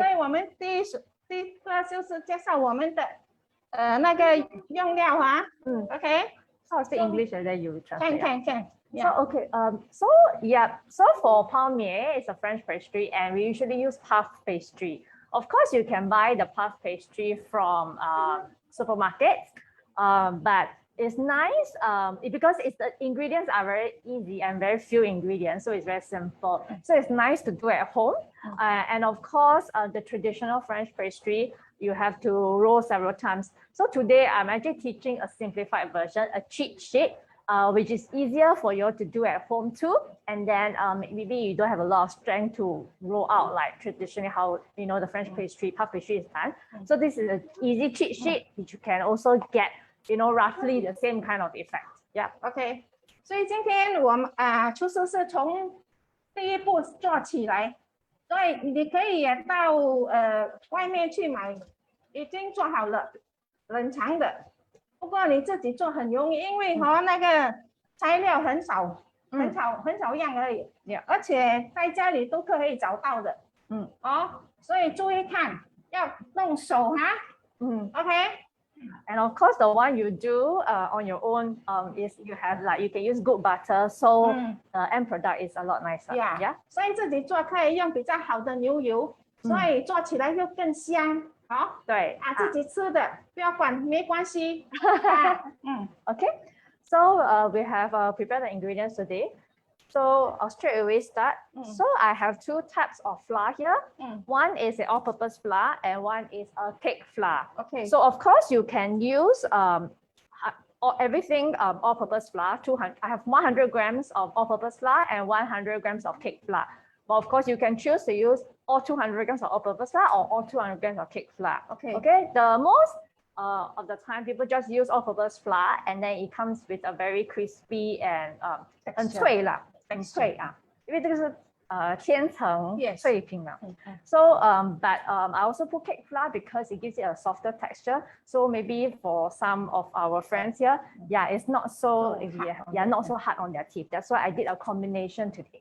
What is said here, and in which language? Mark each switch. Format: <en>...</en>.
<zh>所以我们第一个就是介绍我们的那个用料啊。</zh> <en>Okay. So I'll say English and then you translate. Can. Yeah. So okay. So for palmier, it's a French pastry, and we usually use puff pastry. Of course, you can buy the puff pastry from supermarkets, but it's nice because the ingredients are very easy and very few ingredients, so it's very simple. So it's nice to do at home. And of course, the traditional French pastry, you have to roll several times. So today I'm actually teaching a simplified version, a cheat sheet. which is easier for you to do at home too. And then maybe you don't have a lot of strength to roll out like traditionally how the French pastry, puff pastry is done. So this is an easy cheat sheet which you can also get roughly the same kind of effect. Yeah.</en> <zh>OK， 所以今天我们厨师是从第一步做起来，所以你可以也到外面去买已经做好了冷藏的。不过你自己做很容易，因为那个材料很少，很少样而已，而且在家里都可以找到的。所以注意看，要弄手哈。OK。</zh> <en>And of course, the one you do on your own is you can use good butter, so the end product is a lot nicer. Yeah.</en> <zh>所以自己做可以用比较好的牛油，所以做起来就更香。对自己吃的不要管，没关系。</zh> <en>Okay. So we have prepared the ingredients today. So I'll straight away start. So I have 2 types of flour here. One is an all-purpose flour and one is a cake flour. Okay. So of course you can use everything all-purpose flour. I have 100 grams of all-purpose flour and 100 grams of cake flour. But of course you can choose to use all 200 grams of all-purpose flour or all 200 grams of cake flour. Okay. The most of the time people just use all-purpose flour and then it comes with a very crispy and</en> <zh>很脆啦。很脆啊，因为这个是千层脆品嘛。</zh> <en>So but I also put cake flour because it gives it a softer texture. So maybe for some of our friends here, it's not so not so hard on their teeth. That's why I did a combination today.</en>